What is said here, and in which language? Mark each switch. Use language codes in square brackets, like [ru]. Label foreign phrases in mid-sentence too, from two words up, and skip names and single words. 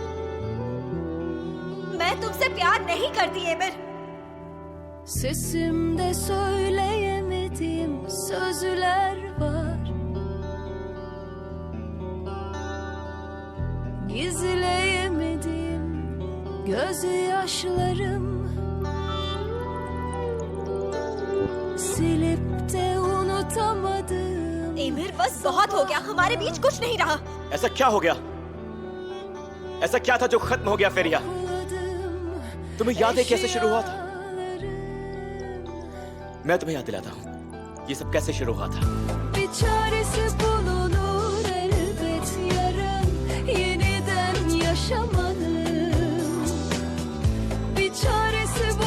[hi] मैं तुमसे प्यार नहीं करती Emir। [tr] Sesimde söyleyemediğim sözler var. Gizleyemediğim gözyaşlarım. Silip de unutamadım. [hi] Emir, बस बहुत हो गया, हमारे बीच कुछ नहीं रहा। ऐसा क्या हो गया? ऐसा क्या था जो खत्म हो गया फेरिया? तुम्हें याद है कैसे शुरू हुआ था? मैं तुम्हें याद दिलाता हूँ ये सब कैसे शुरू हुआ था। [tr] Bir çaresi bulunur elbet yarın yeniden yaşamanın. Bir çaresi